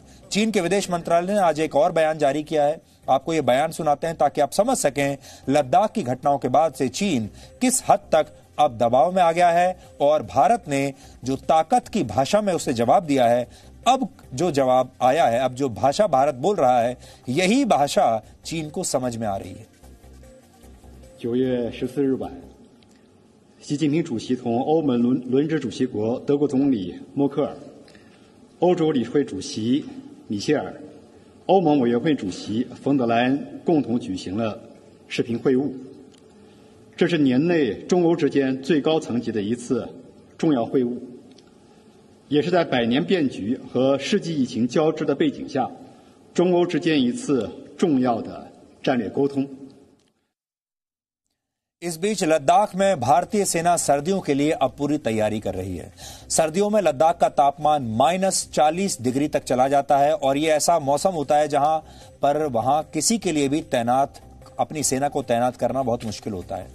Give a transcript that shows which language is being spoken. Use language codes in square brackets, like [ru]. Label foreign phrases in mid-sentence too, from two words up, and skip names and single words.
[hi] चीन के विदेश मंत्रालय ने आज एक और बयान जारी किया है। आपको ये बयान सुनाते हैं ताकि आप समझ सकें लद्दाख की घटनाओं के बाद से चीन किस हद तक अब दबाव में आ गया है, और भारत ने जो ताकत की भाषा में उसे जवाब दिया है, अब जो जवाब आया है, अब जो भाषा भारत बोल रहा है, यही भाषा चीन को समझ में आ रही है। [zh] 9 月14日晚，习近平主席同欧盟轮值主席国德国总理默克尔、欧洲理事会主席米歇尔、欧盟委员会主席冯德莱恩共同举行了视频会晤。这是年内中欧之间最高层级的一次重要会晤，也是在百年变局和世纪疫情交织的背景下，中欧之间一次重要的战略沟通。 [hi] इस बीच लद्दाख में भारतीय सेना सर्दियों के लिए अब पूरी तैयारी कर रही है। सर्दियों में लद्दाख का तापमान -40 डिग्री तक चला जाता है, और ये ऐसा मौसम होता है जहां पर वहां किसी के लिए भी अपनी सेना को तैनात करना बहुत मुश्किल होता है।